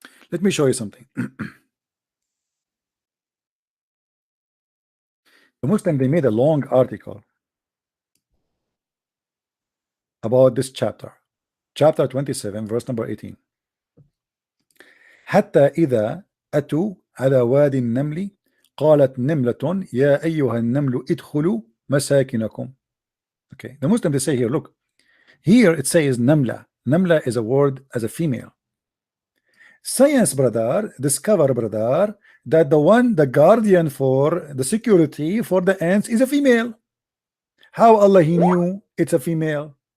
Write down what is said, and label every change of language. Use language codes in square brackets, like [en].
[en] Let me show you something. The Muslim, they made a long article about this chapter 27 verse number 18. [ar] حتى إذا أتوا على وادي النمل قالت نملة يا أيها النمل ادخلوا مساكنكم. [en] Okay, the Muslim, they say here, look, here it says namla. Namla is a word as a female. Science, brother, discover, brother, that the guardian for the security for the ants is a female. How Allah he knew it's a female?